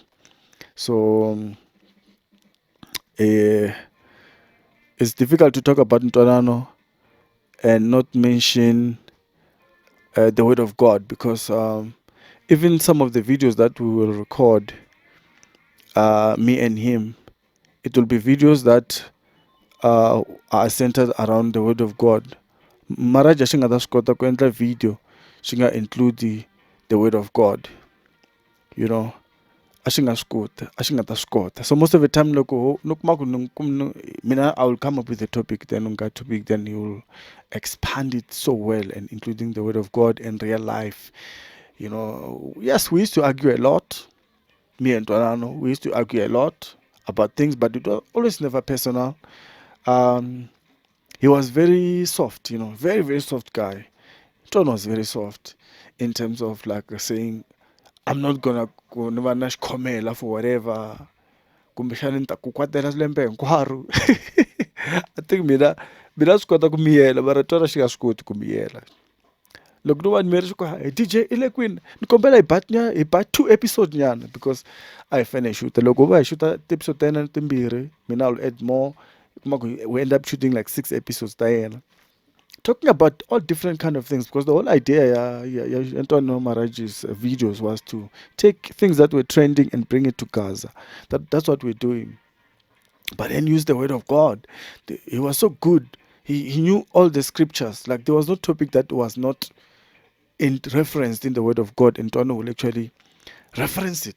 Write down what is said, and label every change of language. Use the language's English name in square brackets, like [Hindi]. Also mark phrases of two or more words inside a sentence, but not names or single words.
[English] So it's difficult to talk about Ntwanano and not mention the word of God, because even some of the videos that we will record, me and him, it will be videos that are centered around the word of God. [Tsonga] Maraji swi nga ta swi kota ku endla video swi nga [English] include the word of God, you know, [Tsonga] a swi nga ta swi kota. [English] So most of the time [Tsonga] loko mina [English] I will come up with a topic, then he will expand it so well, and including the word of God and real life. You know, yes, we used to argue a lot. Me and Ntwanano, we used to argue a lot about things, but it was always never personal. He was very soft, you know, very, very soft guy. Ntwanano was very soft in terms of like saying, I'm not gonna go never nash khomela for whatever. [Tsonga] Kumbexani nta ku kwatela lembe hinkwaro. [English] I think [Tsonga] mina swi kota ku miyela, mara Ntwanano xi nga swi koti ku miyela. Loko no va ni meri hey DJ i le kwini ni kombela hi bat 2 episodes nyana, [English] because I finish shoot [Tsonga] loko va hi shoota episode ta yena timbirhi, [English] mina I'll add more. We end up shooting like 6 episodes [Tsonga] ta yena, [English] talking about all different kind of things, because the whole idea Ntwanano Maraji's videos was to take things that were trending and bring it to Gaza. That's what we're doing, but then use the word of God. He was so good. He knew all the scriptures. Like there was no topic that was not referenced in the word of God, and Ntwanano will actually reference it.